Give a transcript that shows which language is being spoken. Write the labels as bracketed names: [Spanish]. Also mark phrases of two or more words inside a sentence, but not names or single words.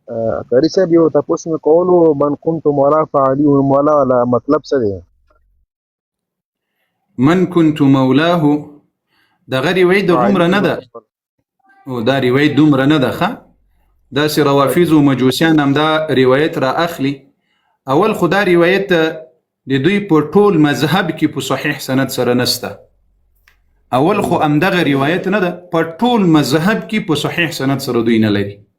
[Pashto] قاری صاحب یو تاسو مې کولو [Arabic] من كنت مولا فعلي مولا [Pashto] ولا مطلب څه دی؟ [Arabic] من كنت مولاه [Pashto] دغه روایت دومره نه ده او دا روایت دومره نه ده ښه داسې روافض او مجوسیان هم دا روایت را اخلي اول خو دا روایت د دوی په ټول مذهب کې په صحیح سند سره نسته اول خو همدغه روایت نه ده په ټول مذهب کې په صحیح سند سره دوی نه لري